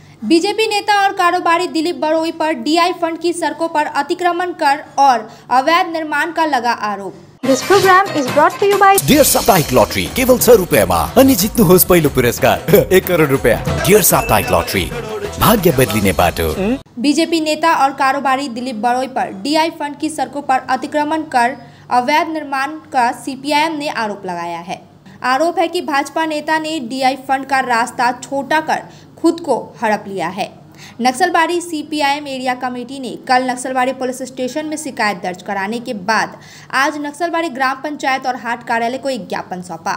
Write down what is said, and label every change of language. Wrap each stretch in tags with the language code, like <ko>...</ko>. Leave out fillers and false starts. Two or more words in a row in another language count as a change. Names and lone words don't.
<hi>बीजेपी नेता और कारोबारी दिलीप बड़ोई पर डीआई फंड की सड़कों पर अतिक्रमण कर और अवैध निर्माण का लगा आरोप।</hi> <en>This program is brought to you by</en> <ne>डियर साप्ताहिक लॉटरी केवल 100 रुपैयामा अनि जित्नुहोस् पहिलो पुरस्कार 1 करोड रुपैयाँ। डियर साप्ताहिक लॉटरी भाग्य बदलिने बाटो।</ne> <hi>बीजेपी नेता और कारोबारी दिलीप बड़ोई पर डीआई फंड की सड़कों पर अतिक्रमण कर अवैध निर्माण का सीपीआईएम ने आरोप लगाया है। आरोप है कि भाजपा नेता ने डीआई फंड का रास्ता छोटा कर खुद को हड़प लिया है। नक्सलबाड़ी सीपीआईएम एरिया कमेटी ने कल नक्सलबाड़ी पुलिस स्टेशन में शिकायत दर्ज कराने के बाद आज नक्सलबाड़ी ग्राम पंचायत और हाट कार्यालय को एक ज्ञापन सौंपा।</hi>